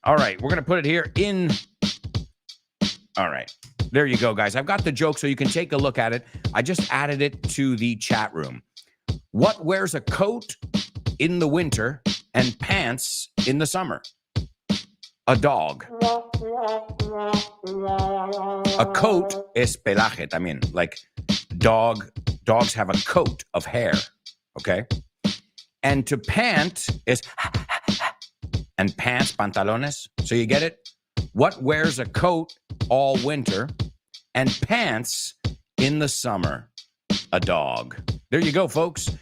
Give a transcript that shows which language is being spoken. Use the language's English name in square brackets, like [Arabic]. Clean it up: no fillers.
[English] All right. We're going to put it here in... All right. There you go, guys. I've got the joke so you can take a look at it. I just added it to the chat room. What wears a coat in the winter and pants in the summer? A dog. A coat [Spanish] es pelaje también. [English] Like dogs have a coat of hair. Okay? And to pant is and pants, pantalones. So you get it? What wears a coat all winter and pants in the summer? A dog. There you go, folks.